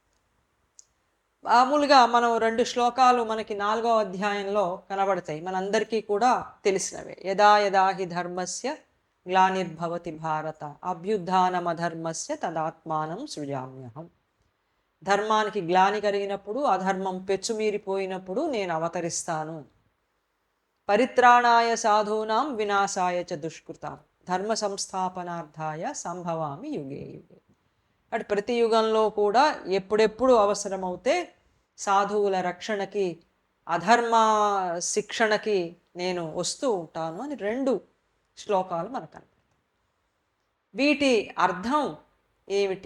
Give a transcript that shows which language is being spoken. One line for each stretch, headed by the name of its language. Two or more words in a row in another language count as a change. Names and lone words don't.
Telugu: మామూలుగా మనం 2 శ్లోకాలు మనకి 4వ అధ్యాయంలో కనబడతాయి, మనందరికీ కూడా తెలిసినవే.
Sanskrit: यदा यदा हि धर्मस्य ग्लानिर्भवति भारत अभ्युत्थानमधर्मस्य तदात्मानं सृजाम्यहं.
Telugu: ధర్మానికి గ్లాని కలిగినప్పుడు, అధర్మం పెచ్చుమీరిపోయినప్పుడు నేను అవతరిస్తాను.
Sanskrit: परित्राणाय साधूनां विनाशाय च दुष्कृतां धर्म संस्थापनार्थाय संभवामि युगे युगे.
Telugu: అటు ప్రతి యుగంలో కూడా ఎప్పుడెప్పుడు అవసరమవుతే సాధువుల రక్షణకి అధర్మ శిక్షణకి నేను వస్తూ ఉంటాను అని 2 శ్లోకాలు మనకు కనపడతాయి. వీటి అర్థం ఏమిటి?